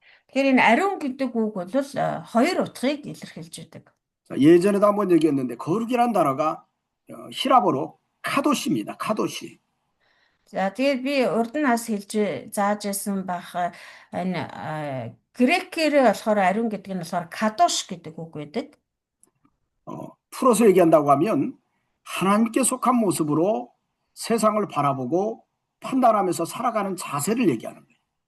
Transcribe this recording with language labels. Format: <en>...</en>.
<mn>Тэгэхээр энэ ариун гэдэг үг бол хоёр утгыг илэрхийлж байдаг.</mn> <ko>예전에도 한번 얘기했는데 거룩이라는 단어가 히라보로 카도시입니다. 카도시.</ko> <mn>За тэгээд би урд нь бас хэлж зааж байсан бах энэ грекээр болохоор ариун гэдэг нь болохоор кадош гэдэг үг байдаг.</mn> <ko>풀어서 얘기한다고 하면 하나님께 속한 모습으로 세상을 바라보고 판단하면서 살아가는 자세를 얘기하는 거예요.</ko>